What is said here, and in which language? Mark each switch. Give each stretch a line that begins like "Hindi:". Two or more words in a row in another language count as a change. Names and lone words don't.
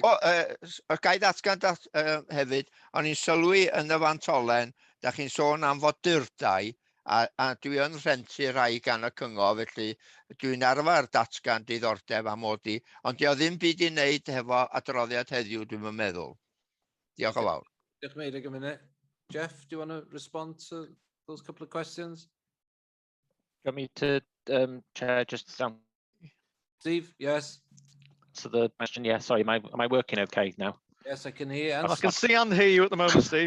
Welsh: Gai ddatgan hefyd, o'n i'n sylwi yn y fantolen, da chi'n sôn am fodurdau, a dwi yn rhentu rhai gan y cyngor, felly dwi'n arfer datgan diddordeb am odi, ond di o ddim byd I wneud hefo adroddiad heddiw, dwi'n meddwl. Diolch yn fawr. Diolch, Meirig,
English: a minute. Jeff, do you want to respond to those couple of questions? Do you want me to, Chair, just down? Steve, yes. So the question, yeah, sorry, am I working okay now? Yes, I can hear. I can see and hear you at the moment, Steve.